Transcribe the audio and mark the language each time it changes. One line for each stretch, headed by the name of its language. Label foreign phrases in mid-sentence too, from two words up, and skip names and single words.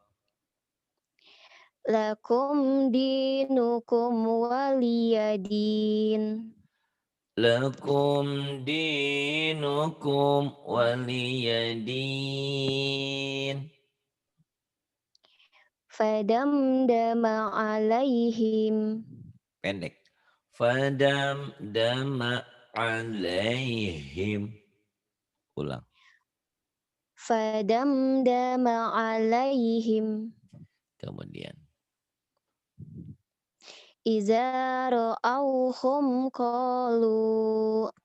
Arabic: لكم دينكم ولي دين. لكم دينكم ولي دين. فدمدم عليهم. Pendek. فدمدم عليهم.
Indonesian: Ulang.
Arabic: فدمدم عليهم.
Indonesian: Kemudian.
Arabic: إذا رأوهم قالوا.